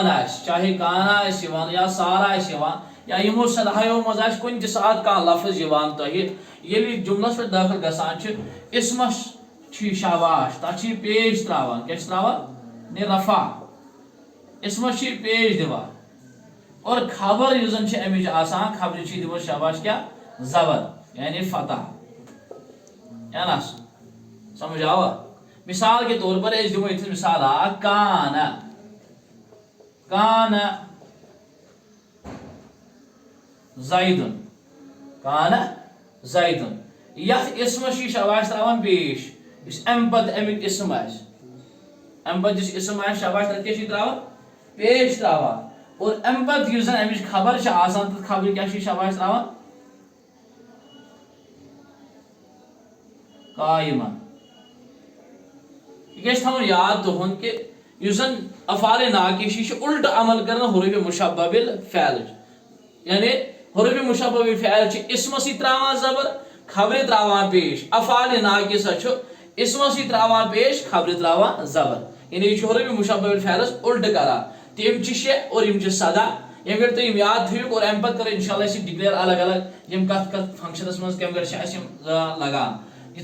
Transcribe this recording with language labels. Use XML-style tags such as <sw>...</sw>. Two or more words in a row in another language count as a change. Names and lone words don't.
<ks>آسہِ چاہے کانا آسہِ یِوان یا سارا آسہِ یِوان یا یِمو سدہایو منٛز آسہِ کُنہِ تہِ ساتہٕ کانٛہہ لفظ یِوان تۄہہِ ییٚلہِ یہِ جملس پٮ۪ٹھ دٲخل گژھان چھِ اسمس چھُ یہِ شاباش تتھ چھُ یہِ پیش تراوان کیٛاہ چھُ تراوان رفع اسمس چھُ یہِ پیش دِوان اور خبر یُس زن چھِ امِچ آسان خبرِ چھِ یہِ دِوان شاباش کیٛاہ زبر یعنی فتح یا نا سمجھ آوا</ks> <ur>مثال کے طور پر</ur> <ks>أسۍ دِمو ییٚتھٮ۪س مثال اکھ</ks> <ar>کانا زیدُن کانا زیدُن</ar> <ks>یتھ اسمس چھُ یہِ شاباش تراوان پیش یُس امہِ پتہٕ امیُک اسم آسہِ امہِ پتہٕ یُس اسم آسہِ شاباش تتھ کیٛاہ چھُ یہِ تراوان پیش تراوان اور امہِ پتہٕ یُس زن امِچ خبر چھِ آسان تتھ خبرِ کیٛاہ چھُ یہِ شاباش تراوان قائما یہ گژھِ تھاوُن یاد تُہُنٛد کہِ یُس زن افعال ناقص چھِ یہِ چھُ الٹہٕ عمل کران حروف مشبہ بالفعل یعنی حروف مشبہ بالفعل چھِ اسمسٕے تراوان زبر خبرِ تراوان پیش افعال ناقصہ چھُ اسمسٕے تراوان پیش خبرِ تراوان زبر یعنی یہِ چھُ حروف مشبہ بالفعلس الٹہٕ کران تِم چھِ شےٚ اور یِم چھِ سدا ییٚمہِ گرِ تُہۍ یِم یاد تھٲیِو اور امہِ پتہٕ کرو</ks> <ar>انشاءاللہ</ar> <ks>أسۍ یہِ ڈِکلیئر الگ الگ یِم کتھ کتھ فنکشنس منٛز کمہِ گرِ چھِ اسہِ یِم لگان یہِ</ks>